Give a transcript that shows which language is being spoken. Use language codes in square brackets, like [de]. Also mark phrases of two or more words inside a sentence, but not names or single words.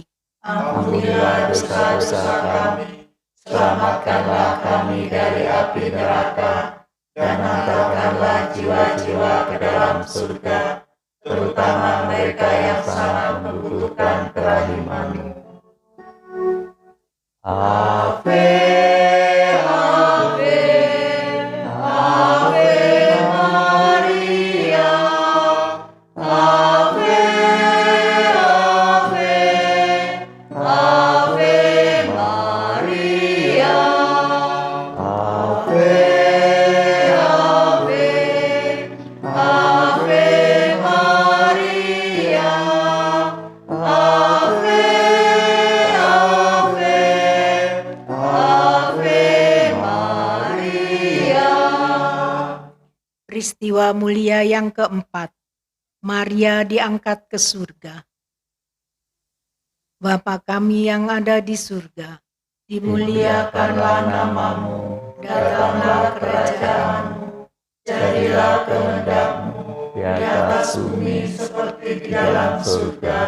[id] Ampunilah dosa-dosa kami, selamatkanlah kami dari api neraka, dan hantarkanlah jiwa-jiwa ke dalam surga, terutama mereka yang sangat membutuhkan kerahiman-Mu. [la] Ave, Ave, Ave Maria, Ave, Ave, Ave Maria, Ave, Ave, Ave Maria, Ave, Ave, Ave Maria. [id] peristiwa mulia yang keempat, Maria diangkat ke surga. Bapa kami yang ada di surga, Dimuliakanlah nama-Mu, datanglah kerajaan-Mu, jadilah kehendak-Mu di atas bumi seperti di dalam surga.